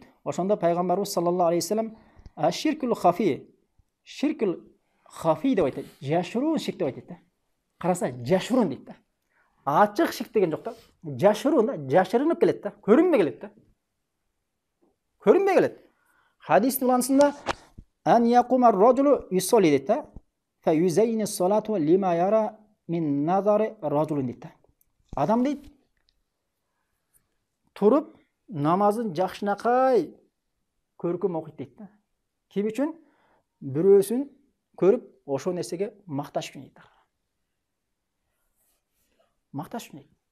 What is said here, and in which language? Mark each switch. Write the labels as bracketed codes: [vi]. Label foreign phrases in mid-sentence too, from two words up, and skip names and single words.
[ky] Ошондо пайгамбарыбыз [ar] صلى الله عليه وسلم الشرك الخفي، الشرك الخفي [ky] деп айтат. Жашыруун ширк деп айтат да. Караса, жашыруун дейт да. Ачык ширк деген жок да. Жашыруун да, жашырынып келет да, көрүнбөй келет да. Көрүнбөй келет. Хадистин анысында [ar] أن يقوم الرجل يصلي [ky] дейт да. [ar] فيزين صلاته لما يرى من نظر رجل [ky] дейт да. Адам дейт туруп намазын жакшынакай көркөм окуйт дейт да. Ким үчүн? Бирөөсүн көрүп ошол нерсеге макташ үчүн дейт. Макташ үчүн.